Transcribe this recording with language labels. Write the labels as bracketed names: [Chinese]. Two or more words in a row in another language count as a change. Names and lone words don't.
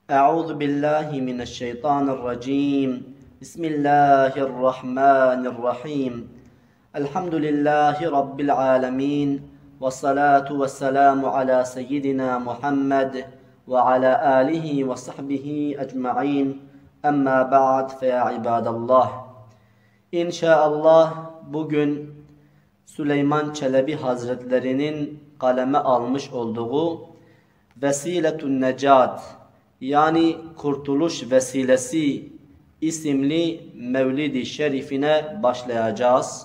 [Arabic] أعوذ بالله من الشيطان الرجيم بسم الله الرحمن الرحيم الحمد لله رب العالمين والصلاة والسلام على سيدنا محمد وعلى آله وصحبه أجمعين أما بعد فيا عباد الله [Turkish] İnşallah bugün Süleyman Çelebi Hazretlerinin kaleme almış olduğu Vesiletun Necat yani Kurtuluş Vesilesi isimli Mevlid-i Şerifine başlayacağız.